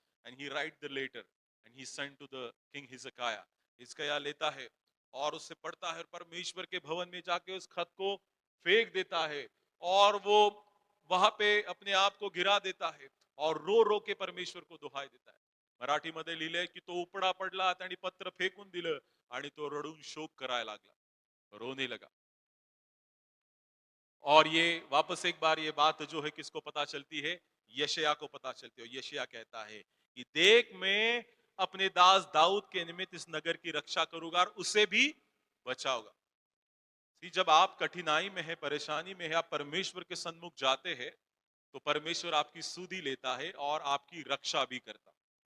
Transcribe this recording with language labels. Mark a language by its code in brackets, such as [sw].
[en] And he write the letter and he sent to the king Hezekiah. [hi] हिजकिय्याह लेता है और उससे पढ़ता है, और परमेश्वर के भवन में जाके उस खत को फेंक देता है, और वो वहां पे अपने आप को गिरा देता है और रो रो के परमेश्वर को दुहाई देता है। [mr] मराठीमध्ये लिहिलंय की तो उपडा पडला आणि पत्र फेकून दिलं आणि तो रडून शोक करायला लागला, [hi] रोने लगा। और ये वापस एक बार ये बात जो है किसको पता चलती है, यशायाह को पता चलती है। यशायाह कहता है कि देख मैं अपने दास दाऊद के निमित्त इस नगर की रक्षा करूंगा और उसे भी बचाऊंगा। जब आप कठिनाई में है, परेशानी में है, आप परमेश्वर के सन्मुख जाते हैं तो परमेश्वर आपकी सुधि लेता है और आपकी रक्षा भी करता है।